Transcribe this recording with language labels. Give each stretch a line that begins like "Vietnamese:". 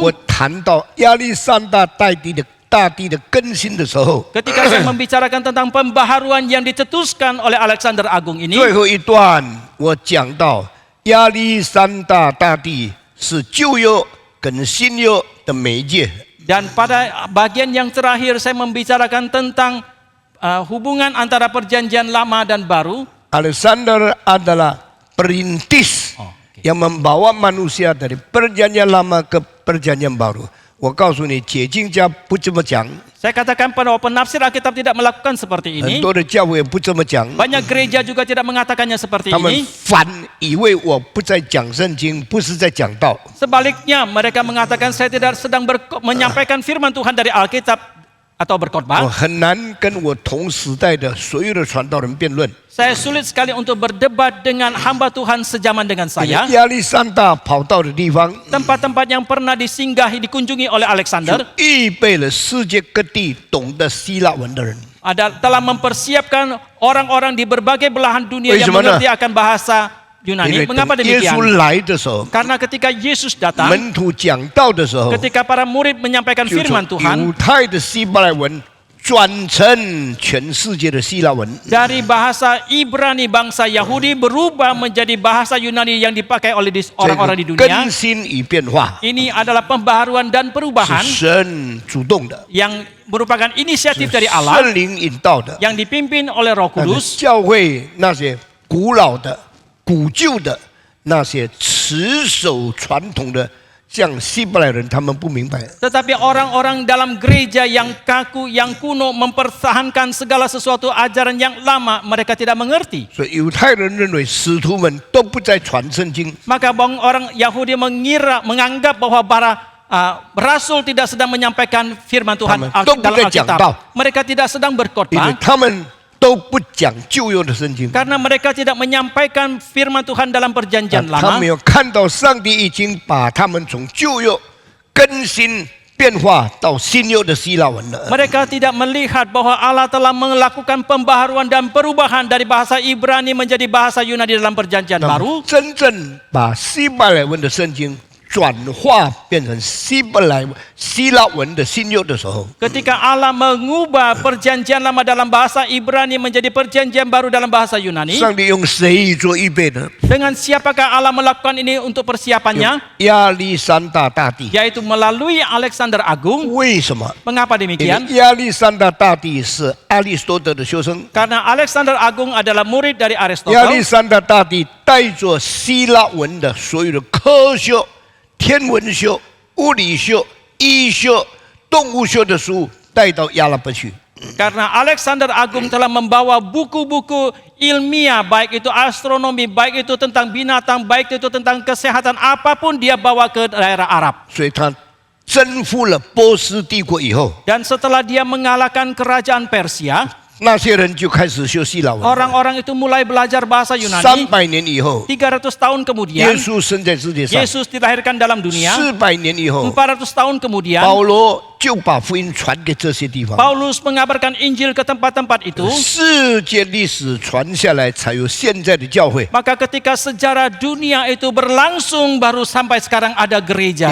Chinese: 我谈到亚历山大大帝的大地的更新的时候，
Indonesian: Ketika saya membicarakan tentang pembaharuan yang dicetuskan oleh Alexander Agung ini,
Chinese: 最后一段我讲到亚历山大大帝是旧约跟新约的媒介。
Indonesian: dan pada bagian yang terakhir saya membicarakan tentang hubungan antara perjanjian lama dan baru. Alexander adalah perintis yang membawa manusia dari perjanjian lama ke perjanjian baru.
Chinese: 我告诉你，解经家不这么讲，
Indonesian: Saya katakan pada penafsir Alkitab tidak melakukan seperti
Chinese: 很
Indonesian: ini.
Chinese: 多的教会也不这么讲。
Indonesian: Banyak gereja juga tidak mengatakannya seperti
Chinese: 他们
Indonesian: ini.
Chinese: 反以为我不在讲圣经，不是在讲道。
Indonesian: Sebaliknya mereka mengatakan saya tidak sedang menyampaikan firman Tuhan dari Alkitab atau
Chinese: 我
Indonesian: berkhotbah.
Chinese: 很难跟我同时代的所有的传道人辩论。
Indonesian: Saya sulit sekali untuk berdebat dengan hamba Tuhan sejaman dengan saya.
Chinese: 亚历山大跑到的地方，
Indonesian: Tempat-tempat yang pernah disinggahi, dikunjungi oleh
Chinese: 就
Indonesian: Alexander
Chinese: 预备了世界各地懂得希腊文的人。
Indonesian: telah mempersiapkan orang-orang di berbagai belahan dunia yang Bagaimana? mengerti akan bahasa
Chinese: 因
Indonesian: Yunani.
Chinese: 为
Indonesian: Mengapa
Chinese: 等耶稣
Indonesian: demikian?
Chinese: 来的时候，
Indonesian: Karena ketika Yesus datang,
Chinese: 门徒讲道的时候，
Indonesian: ketika para murid menyampaikan
Chinese: 就
Indonesian: firman
Chinese: 从
Indonesian: Tuhan,
Chinese: 犹太的希伯来文转成全世界的希腊文。
Indonesian: dari bahasa Ibrani bangsa Yahudi berubah menjadi bahasa Yunani yang dipakai oleh
Chinese: 这
Indonesian: orang-orang di
Chinese: 个
Indonesian: dunia.
Chinese: 更新与变化
Indonesian: Ini adalah pembaharuan dan perubahan
Chinese: 是神主动的，
Indonesian: yang merupakan inisiatif dari Allah
Chinese: 圣灵引导的。
Indonesian: yang dipimpin oleh Roh
Chinese: 但是
Indonesian: Kudus.
Chinese: 教会那些古老的、古旧的那些持守传统的，像希伯来人，他们不明白。
Indonesian: Tetapi orang-orang dalam gereja yang kaku, yang kuno, mempertahankan segala sesuatu ajaran yang lama, mereka tidak mengerti.
Chinese: 所以犹太人认为使徒们都不在传圣经，
Indonesian: Maka orang Yahudi menganggap bahwa para rasul tidak sedang menyampaikan firman Tuhan Amen. dalam Alkitab. Mereka tidak sedang
Chinese: 因为
Indonesian: berkhotbah
Chinese: 他们都不讲旧约的圣经。
Indonesian: karena mereka tidak menyampaikan firman Tuhan dalam perjanjian
Chinese: 他
Indonesian: lama.
Chinese: 没有看到上帝已经把他们从旧约更新变化到新约的希腊文了。
Indonesian: Mereka tidak melihat bahwa Allah telah melakukan pembaharuan dan perubahan dari bahasa Ibrani menjadi bahasa Yunani dalam perjanjian
Chinese: 那么
Indonesian: baru.
Chinese: 真正把希伯来文的圣经转化变成希腊文的新约的时候，
Indonesian: Ketika Allah mengubah perjanjian lama dalam bahasa Ibrani menjadi perjanjian baru dalam bahasa Yunani,
Chinese: 上帝用谁做预备呢？
Indonesian: dengan siapakah Allah melakukan ini untuk persiapannya?
Chinese: 亚历山大大帝。
Indonesian: Yaitu melalui Alexander Agung.
Chinese: 为什么？
Indonesian: Mengapa
Chinese: 因
Indonesian: demikian?
Chinese: 为亚历山大大帝是亚里士多德的学生，
Indonesian: Karena Alexander Agung adalah murid dari
Chinese: 亚历
Indonesian: Aristotle.
Chinese: 山大大帝带着希腊文的所有的科学、天文学、物理学、医学、动物学的书带到亚拉伯去。
Indonesian: Karena Alexander Agung telah membawa buku-buku ilmiah, baik itu astronomi, baik itu tentang binatang, baik itu tentang kesehatan, apapun dia bawa ke daerah Arab.
Chinese: 所以他征服了波斯帝国以后，
Indonesian: Dan setelah dia mengalahkan kerajaan Persia,
Chinese: 那些人就开始学希腊文。
Indonesian: orang-orang itu mulai belajar bahasa Yunani.
Chinese: 300年以后，
Indonesian: 300 tahun
Chinese: 耶
Indonesian: kemudian,
Chinese: 稣生在世界上。
Indonesian: Yesus dilahirkan dalam dunia.
Chinese: 400年以后，
Indonesian: 400 tahun kemudian,
Chinese: 保罗就把福音传给这些地方。
Indonesian: Paulus mengabarkan Injil ke tempat-tempat itu.
Chinese: 世界历史传下来，才有现在的教会。
Indonesian: Maka ketika sejarah dunia itu berlangsung, baru sampai sekarang ada gereja